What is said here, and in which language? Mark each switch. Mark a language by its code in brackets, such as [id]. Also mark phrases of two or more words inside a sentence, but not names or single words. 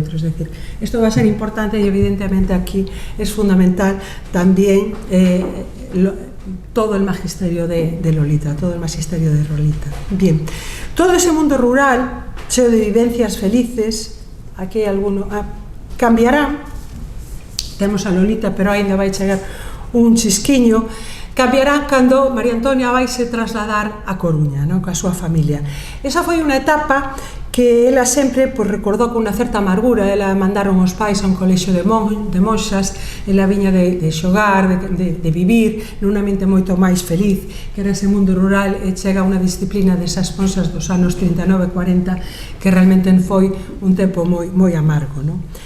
[es] Es decir, esto va a ser importante y evidentemente aquí es fundamental también todo el magisterio de Lolita, todo el magisterio de Lolita. Bien, todo ese mundo rural, cheo de vivencias felices, aquí alguno cambiará, [gl] temos a Lolita, pero ainda vai chegar un chisquiño, cambiará cando María Antonia vai se trasladar a Coruña, ¿no? Coa súa familia. Esa foi unha etapa que ela sempre recordou con unha certa amargura. Ela mandaron os pais a un colexio de monxas, ela viña de xogar, de vivir nun ambiente moito máis feliz, que era ese mundo rural, e chega unha disciplina desas monxas dos anos 39-40 que realmente foi un tempo moi amargo, ¿no?